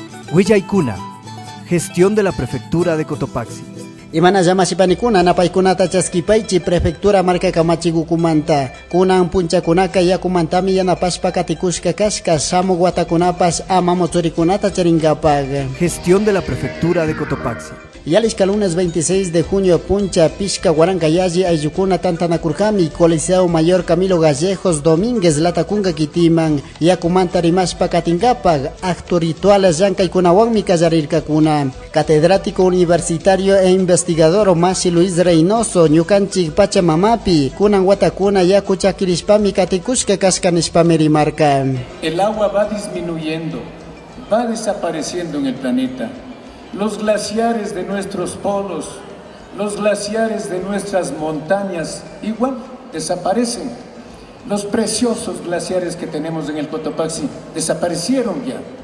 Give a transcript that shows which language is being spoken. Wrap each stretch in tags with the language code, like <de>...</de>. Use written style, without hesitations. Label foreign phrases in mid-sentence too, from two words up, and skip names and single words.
<es>Huillaykuna, gestión de la prefectura de Cotopaxi.</es> <qu>Imana llamashipanikuna napaykunata chaskipaychi prefectura marca kamachikukumanta kunan punchakunaka yakumantami yanapashpa katikushka kashka shamuk watakunapas ama mochurikunata charinkapak.</qu> <es>Gestión de la prefectura de Cotopaxi.</es> <qu>Yalishka</qu> <es>lunes 26 de junio</es> <qu>puncha pishka Huarancayaji ayllukuna tantanakurkami Coliseo Mayor Camilo Gallejos Domínguez Latacunga Kitiman yakumanta rimashpa katinkapak</qu> <es>acto ritual</es> <qu>llankaykunawanmi kallarirkakuna.</qu> <es>Catedrático universitario e investigador</es> <qu>Masi Luis Reynoso ñukanchik Pachamamapi kunan watakuna yaku chakirishpami katikushka kashkanishpami rimarka.</qu> <es>El agua va disminuyendo, va desapareciendo en el planeta. Los glaciares de nuestros polos, los glaciares de nuestras montañas, igual desaparecen. Los preciosos glaciares que tenemos en el Cotopaxi desaparecieron ya.</es>